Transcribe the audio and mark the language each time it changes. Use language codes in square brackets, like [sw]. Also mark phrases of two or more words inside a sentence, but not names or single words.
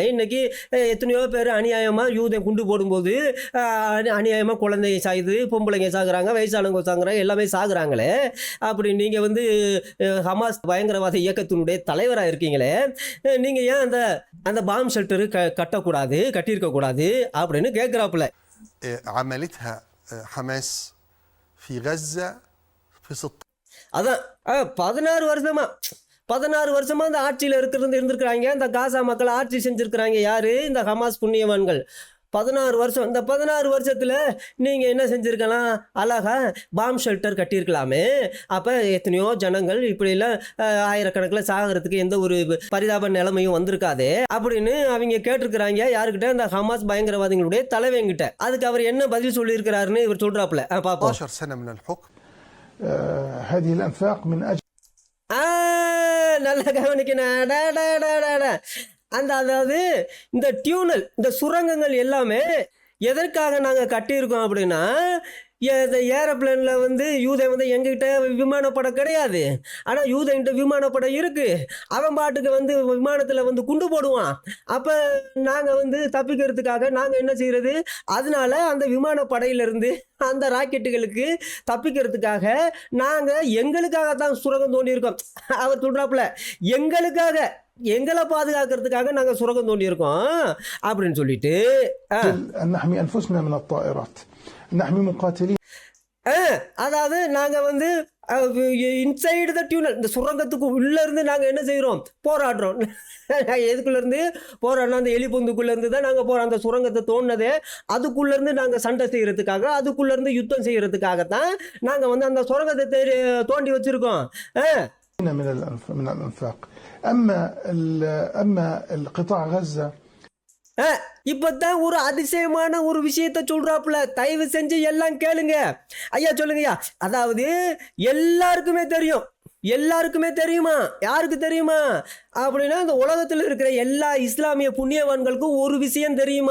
[ta] இன்னைக்கு எத்தனையோ பேர் அநியாயமாக யூதன் குண்டு போடும்போது அநியாயமாக குழந்தைங்க சாகுது, பொம்பளைங்க சாகுறாங்க, வயசானவங்க சாகுறாங்க, எல்லாமே சாகுறாங்களே. அப்படி நீங்கள் ஹமாஸ் பயங்கரவாத இயக்கத்தினுடைய தலைவராக இருக்கீங்களே, நீங்கள் ஏன் அந்த பாம் ஷெல்டரு கட்டக்கூடாது, கட்டியிருக்கக்கூடாது அப்படின்னு கேட்குறாப்புல. [ar] عملتها حماس في غزة في 16. [ta] அதான் 16 வருஷமா அந்த ஆட்சியில் இருந்திருக்கிறாங்க. இந்த காசா மக்கள் ஆட்சி செஞ்சுருக்கிறாங்க. யாரு? இந்த ஹமாஸ் புண்ணியவான்கள். 16 வருஷம். இந்த 16 வருஷத்தில் நீங்கள் என்ன செஞ்சுருக்கலாம்? அழகா பாம் ஷெல்டர் கட்டியிருக்கலாமே. அப்போ எத்தனையோ ஜனங்கள் இப்படிலாம் ஆயிரக்கணக்கில் சாகிறதுக்கு எந்த ஒரு பரிதாப நிலைமையும் வந்திருக்காதே அப்படின்னு அவங்க கேட்டிருக்கிறாங்க. யாருக்கிட்ட? இந்த ஹமாஸ் பயங்கரவாதிகளுடைய தலைவங்கிட்ட. அதுக்கு அவர் என்ன பதில் சொல்லியிருக்கிறாருன்னு இவர் சொல்கிறாப்புல. பார்ப்போம். [ar] 12 سنة من الحكم. هذه الأنفاق من أجل [ta] நல்லா கவனிக்கணும். அதாவது இந்த டியூனல், இந்த சுரங்கங்கள் எல்லாமே எதற்காக நாங்கள் கட்டியிருக்கோம் அப்படின்னா, இந்த ஏரோப்ளேனில் வந்து யூதன் வந்து எங்ககிட்ட விமானப்படம் கிடையாது, ஆனால் யூதன்கிட்ட விமானப்படம் இருக்குது. அவன் பாட்டுக்கு வந்து விமானத்தில் வந்து குண்டு போடுவான். அப்போ நாங்கள் வந்து தப்பிக்கிறதுக்காக நாங்கள் என்ன செய்கிறது, அதனால அந்த விமானப்படையிலிருந்து அந்த ராக்கெட்டுகளுக்கு தப்பிக்கிறதுக்காக நாங்கள் எங்களுக்காக தான் சுரங்கம் தோண்டியிருக்கோம். அவர் சொல்கிறாப்புல, எங்களை பாதுகாக்கிறதுக்காக நாங்கள் சுரங்கம் தோண்டியிருக்கோம் அப்படின்னு சொல்லிட்டு [ar] أن نحمي أنفسنا من الطائرات، نحمي مقاتلين. [ta] அதாவது நாங்கள் வந்து [en] inside the tunnel, [ta] இந்த சுரங்கத்துக்கு உள்ளேருந்து நாங்கள் என்ன செய்கிறோம், போராடுறோம். எதுக்குள்ளேருந்து போராடணும், அந்த எலி பொந்துக்குள்ளேருந்து தான் நாங்கள் போகிறோம். அந்த சுரங்கத்தை தோண்டினதே அதுக்குள்ளேருந்து நாங்கள் சண்டை செய்கிறதுக்காக, அதுக்குள்ளேருந்து யுத்தம் செய்கிறதுக்காகத்தான் நாங்கள் வந்து அந்த சுரங்கத்தை தோண்டி வச்சுருக்கோம். [ar] من الأنفاق. أما القطاع غزة [ta] இப்பதான் ஒரு அதிசயமான ஒரு விஷயத்த சொல்றாப்புல. தயவு செஞ்சு எல்லாம் கேளுங்க. ஐயா சொல்லுங்கய்யா. அதாவது எல்லாருக்குமே தெரியுமா? யாருக்கு தெரியுமா அப்படின்னா, இந்த உலகத்தில் இருக்கிற எல்லா இஸ்லாமிய புண்ணியவான்களுக்கும் ஒரு விஷயம் தெரியுமா.